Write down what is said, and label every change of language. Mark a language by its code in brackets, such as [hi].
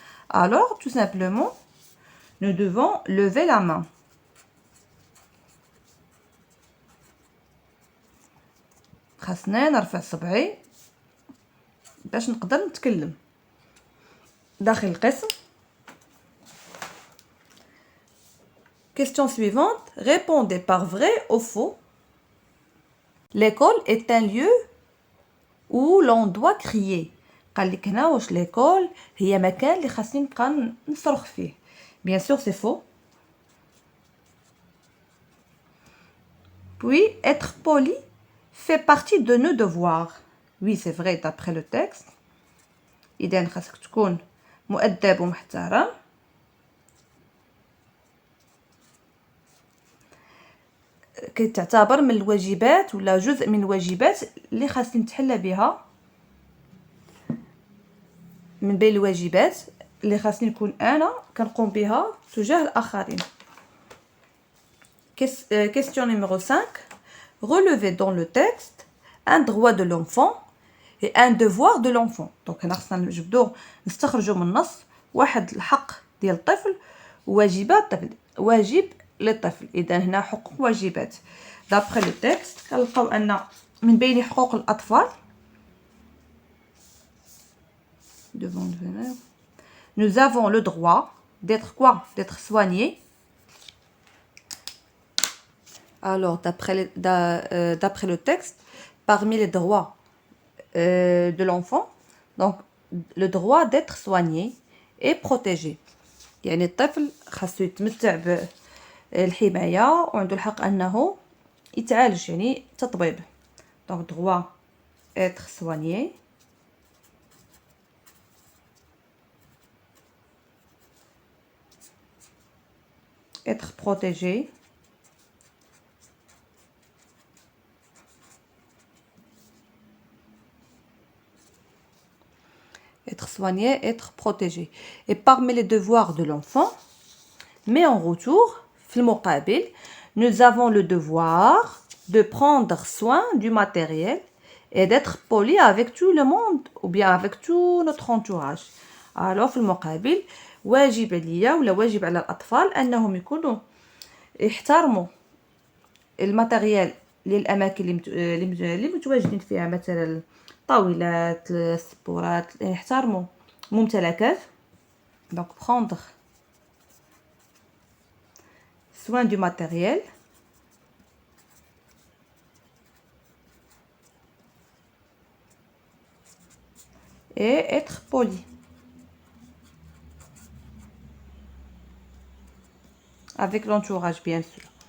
[fr] Alors, tout simplement, nous devons lever la main. [ar] خاصنا نرفع صبعي باش نقدر نتكلم داخل القسم. [fr] Question suivante. Répondez par vrai ou faux. L'école est un lieu où l'on doit crier. [ar] قال لك هنا واش [fr] l'école [ar] هي مكان اللي خاصني نبقى نصرخ فيه. [fr] Bien sûr, c'est faux. Puis, être poli fait partie de nos devoirs. Oui, c'est vrai d'après le texte. [ar] إذن خاصك تكون مؤدب ومحترم. كتعتبر من الواجبات ولا جزء من الواجبات اللي خاصني نتحلى بها من بين الواجبات اللي خاصني نكون انا كنقوم بها تجاه الاخرين. [fr] Question numéro 5. Relevez dans le texte un droit de l'enfant et un devoir de l'enfant. Donc [ar] هنا خصنا نجبدو نستخرجوا من النص واحد الحق ديال الطفل وواجبات الطفل. واجب للطفل، اذا هنا حقوق واجبات. [fr] d'après le texte [ar] كنلقاو ان من بين حقوق الاطفال [fr] devant le veneur nous avons le droit d'être quoi? D'être soigné. Alors d'après le texte, parmi les droits de l'enfant, donc le droit d'être soigné et protégé. [ar] يعني الطفل خاصو يتمتع بالحماية وعنده الحق أنه يتعالج، يعني تطبيب. [fr] donc droit être soigné être protégé être soigné, être protégé. Et parmi les devoirs de l'enfant, mais en retour, [ar] في المقابل, [fr] nous avons le devoir de prendre soin du matériel et d'être poli avec tout le monde ou bien avec tout notre entourage. Alors [ar] في المقابل واجب عليا ولا واجب على الأطفال أنهم يكونوا يحترموا الماتيريال للأماكن اللي متواجدين فيها، مثلا الطاولات، السبورات، يحترموا ممتلكات. [fr] donc prendre soin du matériel et être poli avec l'entourage, bien sûr.